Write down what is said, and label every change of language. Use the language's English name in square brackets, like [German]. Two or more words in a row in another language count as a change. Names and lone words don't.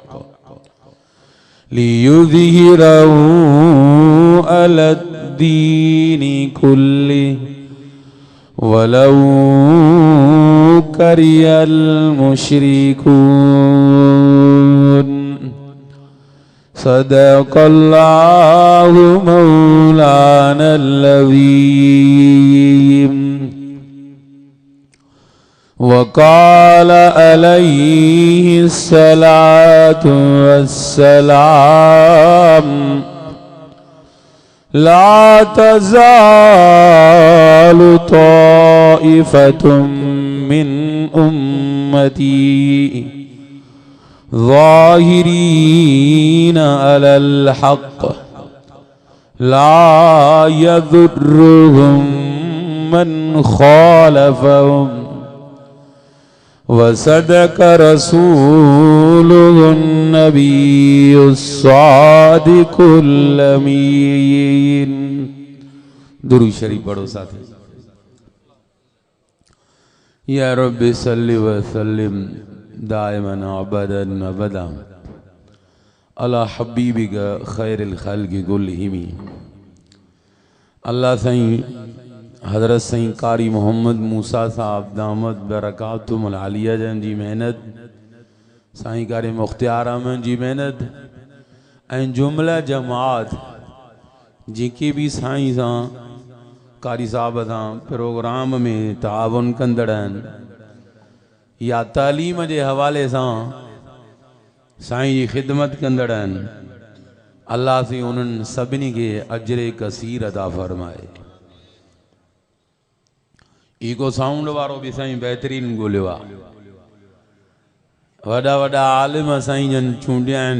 [Arabic] ليظهره على الدين كله ولو كره المشركون صدق الله مولانا العظيم وقال عليه الصلاة والسلام لا تزال طائفة من أمتي ظاهرين على الحق لا يضرهم من خالفهم وصدق رسوله النبي الصادق الأمين. [Sindhi] दुरूद शरीफ पढ़ो साथी। [Arabic] يا رب صل وسلم دائما أبدا أبدا على حبيبك خير الخلق كلهم. [Sindhi] अल्लाह साईं हज़रत साईं कारी मोहम्मद मूसा साहब [Arabic] دامت بركاته العالية [Sindhi] जन जी मेहनत, साईं कारी मुख्तियार अहमद जी मेहनत ऐं जुमला जमात जेके भी साईं सां कारी साहब सां प्रोग्राम में ताउन कंदड़ आहिनि या तालीम [Urdu] के हवाले से [Sindhi] साईं जी खिदमत कंदड़ आहिनि, अल्लाह से उन्हनि सभिनी के अजरे कसीर अदा फरमाए। [English] echo sound [Sindhi] वारो भी साईं बेहतरीन गोलियो आहे। वॾा वॾा आलिम साईं जन चूंडिया आहिनि।